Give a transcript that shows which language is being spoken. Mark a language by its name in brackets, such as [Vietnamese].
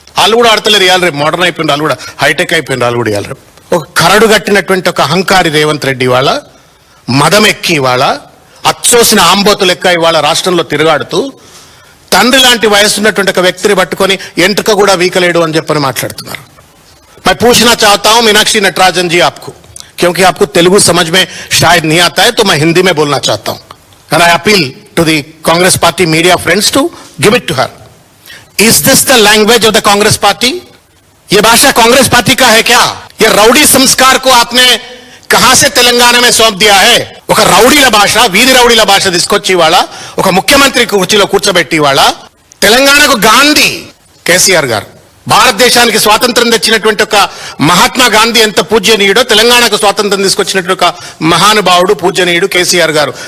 [Telugu] వాళ్ళు కూడా ఆడతలేరు ఇవాళ రేపు, మోడర్న్ అయిపోయింది, వాళ్ళు కూడా హైటెక్ అయిపోయింది, వాళ్ళు కూడా ఇవాళ రేపు. ఒక కరడు కట్టినటువంటి ఒక అహంకారి రేవంత్ రెడ్డి వాళ్ళ మదం ఎక్కి ఇవాళ అచ్చోసిన ఆంబోతు లెక్క ఇవాళ రాష్ట్రంలో తిరుగాడుతూ తండ్రి లాంటి వయసు ఉన్నటువంటి ఒక వ్యక్తిని పట్టుకొని ఎంట్రుక కూడా వీకలేడు అని చెప్పని మాట్లాడుతున్నారు. [Hindi] मैं पूछना चाहता हूं मीनाक्षी नटराजन जी आपको, क्योंकि आपको तेलुगु समझ में शायद नहीं आता है, तो मैं हिंदी में बोलना चाहता हूं. [English] And I appeal to the Congress Party media friends to give it to her. Is this the language of the Congress Party? [Hindi] ये भाषा कांग्रेस पार्टी का है क्या? ये रौडी संस्कार को आपने कहां से तेलंगाना में सौंप दिया है? [Telugu] ఒక రౌడీల భాష, వీధి రౌడీల భాష తీసుకొచ్చి వాళ్ళ ఒక ముఖ్యమంత్రి కుర్చీలో కూర్చోబెట్టి వాళ్ళ తెలంగాణకు గాంధీ కేసీఆర్ గారు, భారతదేశానికి స్వాతంత్రం తెచ్చినటువంటి ఒక మహాత్మా గాంధీ ఎంత పూజ్యనీయుడో తెలంగాణకు స్వాతంత్రం తీసుకొచ్చినటువంటి ఒక మహానుభావుడు పూజ్యనీయుడు కేసీఆర్ గారు.